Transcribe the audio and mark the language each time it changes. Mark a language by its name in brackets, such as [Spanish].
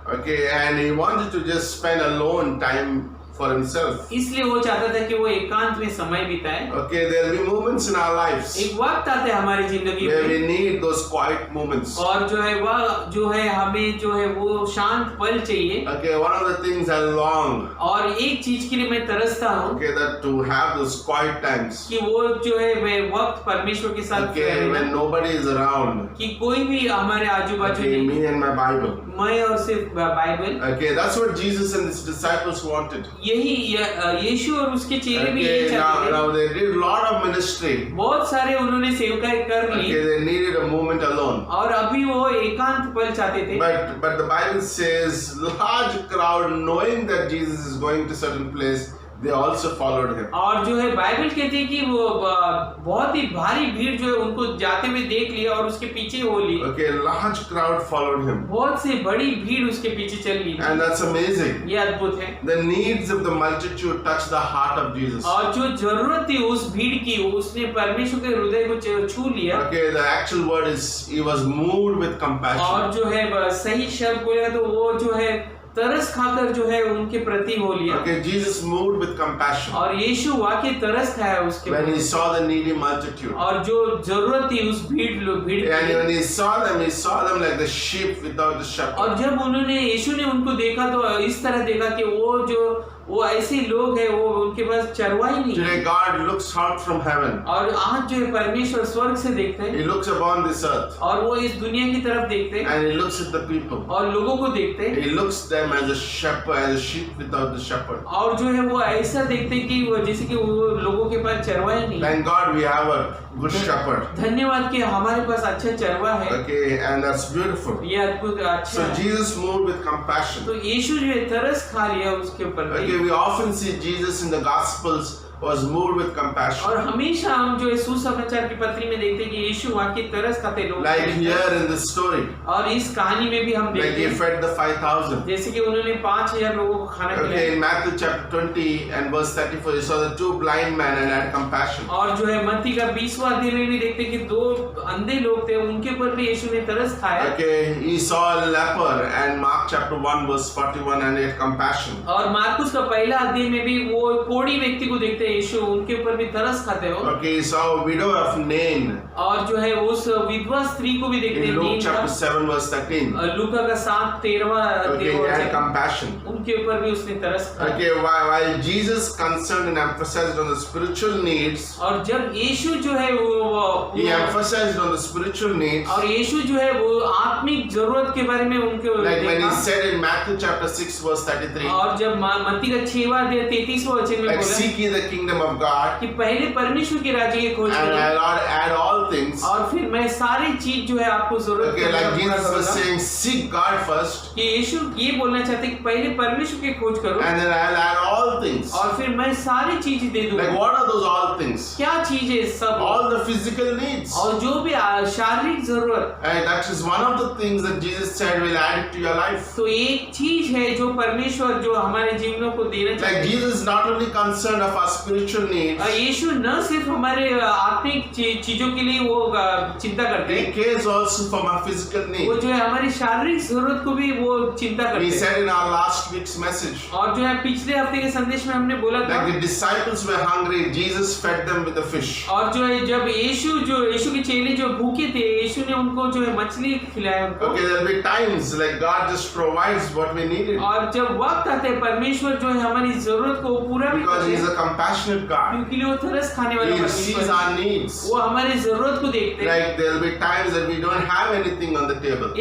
[English] Okay, and he wanted to just spend alone time for himself. [Hindi] इसलिए वो चाहता था कि वो एकांत में समय बिताए। [English] Okay, there will be moments in our lives [Hindi] एक वक्त आता है हमारी जिंदगी [English] where we [Hindi] में [English] need those quiet moments. [Hindi] और जो है वह जो है हमें जो है वो शांत पल चाहिए। [English] Okay, one of the things I long, [Hindi] और एक चीज के लिए मैं तरसता हूँ [English] okay, that to have those quiet times. [Hindi] कि वो जो है वे वक्त परमेश्वर के साथ [English] Okay, [Hindi] रहना, [English] when nobody is around. [Hindi] कि कोई भी हमारे आजू बाजू [English] Okay, [Hindi] नहीं, [English] me and my Bible. [Hindi] मैं और सिर्फ Bible. [English] Okay, that's what Jesus and his disciples wanted. [Hindi] यही यीशु और उसके चेले भी यही [English] Okay, [Hindi] चाहते थे। [English] now they did a lot of ministry. [Hindi] बहुत सारे उन्होंने सेवकाई कर ली [English] Okay, they needed a moment alone. [Hindi] और अभी वो एकांत पल चाहते थे। [English] But the Bible says large crowd knowing that Jesus is going to certain place, they also followed him. [Hindi] और जो है बाइबल कहती है कि वो बहुत ही भारी भीड़ जो है उनको जाते हुए देख लिया और उसके पीछे हो ली। [English] Okay, large crowd followed him. [Hindi] बहुत से बड़ी भीड़ उसके पीछे चल ली। [English] And that's amazing. [Hindi] ये अद्भुत है। [English] The needs of the multitude touched the heart of Jesus. [Hindi] और जो जरूरत थी उस भीड़ की उसने परमेश्वर के हृदय को छू लिया। [English] Okay, the actual word is he was moved with compassion. [Hindi] और जो है सही शब्द बोलेगा तो वो जो है तरस खाकर जो है उनके प्रति हो लिया। [English] Okay, Jesus moved with compassion [Hindi] और यीशु वाकई तरस खाया उसके [English] when he [Hindi] प्रति। [English] saw the needy multitude. [Hindi] और जो जरूरत थी उस भीड़ [English] And [Hindi] की। [English] when he saw them like the sheep without the shepherd. [Hindi] और जब उन्होंने यीशु ने उनको देखा तो इस तरह देखा कि वो ऐसे लोग हैं वो उनके पास चरवाही नहीं है। [English] Today God looks out from heaven. [Hindi] और आज जो है परमेश्वर स्वर्ग से देखते हैं [English] He looks upon this earth [Hindi] और वो इस दुनिया की तरफ देखते हैं [English] and he looks at the people. [Hindi] और लोगों को देखते हैं [English] He looks them as a shepherd, as a sheep without the shepherd. [Hindi] और जो है वो ऐसा देखते हैं कि वो जैसे कि वो लोगों के पास चरवाही नहीं है। [English] Thank God we have a good shepherd. [Hindi] धन्यवाद कि हमारे पास अच्छा चरवा है। [English] Okay, and that's beautiful. [Hindi] ये अद्भुत अच्छा [English] So [Hindi] है। [English] Jesus moved with compassion. [Hindi] तो यीशु जो है तरस खा लिया उसके ऊपर। [English] Okay, we often see Jesus in the Gospels was moved with compassion. [Hindi] और हमेशा हम जो है सुसमाचार की पत्री में देखते हैं कि यीशु वाकई तरस खाते लोग। [English] Like here in this story, [Hindi] और इस कहानी में भी हम [English] like [Hindi] देखते [English] he [Hindi] हैं [English] fed the 5,000. [Hindi] जैसे कि उन्होंने 5,000 लोगों को खाना [English] Okay, [Hindi] खिलाया। [English] in Matthew chapter 20 and verse 34, you saw the two blind men and had compassion. [Hindi] और जो है मत्ती का 20वां अध्याय में भी देखते हैं कि 2 अंधे लोग थे उनके ऊपर भी यीशु ने तरस खाया। [English] Okay, he saw a leper and Mark chapter 1 verse 41 and he had compassion. [Hindi] और मार्कुस का पहला अध्याय में भी वो कोढ़ी व्यक्ति को देखते हैं यीशु उनके ऊपर भी तरस खाते हो। [English] Okay, he saw a widow of Nain [Hindi] और जो है उस विधवा स्त्री को भी देखते [English] in [Hindi] हैं [English] Luke [Hindi] नीन [English] chapter [Hindi] का। [English] 7 verse 13. [Hindi] लूका का 7:13 [English] Okay, he had compassion. [Hindi] उनके ऊपर भी उसने तरस खाया। [English] Okay, while Jesus concerned and emphasized on the spiritual needs, [Hindi] और जब यीशु जो है [English] he emphasized on the spiritual needs. [Hindi] और यीशु जो है वो आत्मिक जरूरत के बारे में उनको [English] Like when he [Hindi] देखा। [English] said in Matthew chapter 6 verse 33, [Hindi] और जब मत्ती का 6वां अध्याय 33वां वचन में [English] like [Hindi] बोला [English] seek ye the kingdom of God [Hindi] कि पहले परमेश्वर के राज्य की खोज [English] and [Hindi] करो [English] Lord add all things. [Hindi] और फिर मैं सारी चीज जो है आपको जरूरत [English] Okay, [Hindi] के [English] like [Hindi] अनुसार पूरा [English] Jesus was [Hindi] करूंगा। [English] saying, seek God first [Hindi] कि यीशु ये बोलना चाहते हैं कि पहले परमेश्वर की खोज करो [English] and then I'll add all things. [Hindi] और फिर मैं सारी चीजें दे दूंगा। [English] Like what are those all things? [Hindi] क्या चीजें सब [English] All the physical needs. [Hindi] और जो भी शारीरिक जरूरत, [English] And that is one of the things that Jesus said will add it to your life. [Hindi] तो एक चीज है जो परमेश्वर जो हमारे जीवनों को देना [English] Like [Hindi] चाहते हैं। [English] Jesus is not only concerned of our spiritual needs, [Hindi] यीशु न सिर्फ हमारे आत्मिक चीजों के लिए वो चिंता करते हैं, [English] cares also for our physical [Hindi] वो [English] needs. [Hindi] जो है हमारी शारीरिक जरूरत को भी वो चिंता करते हैं। [English] said in our last week's message, [Hindi] और जो है पिछले हफ्ते के संदेश में हमने बोला था, [English] like the disciples were hungry, Jesus fed them with the fish. [Hindi] और जो है जब यीशु के चेले जो भूखे थे, यीशु ने उनको जो है मछली खिलाया उनको। [English] Okay, there'll be times like God just provides what we needed [Hindi] और जब वक्त आता है परमेश्वर जो है हमारी जरूरत को पूरा भी [English] because [Hindi] हैं, [English] a compassionate God. [Hindi] क्योंकि वो तरस खाने वाला [English] He [Hindi] परमेश्वर [English] sees [Hindi] है। [English] our needs. [Hindi] वो हमारी जरूरत को देखते हैं। [English] Like there'll be times that we don't have anything on the table,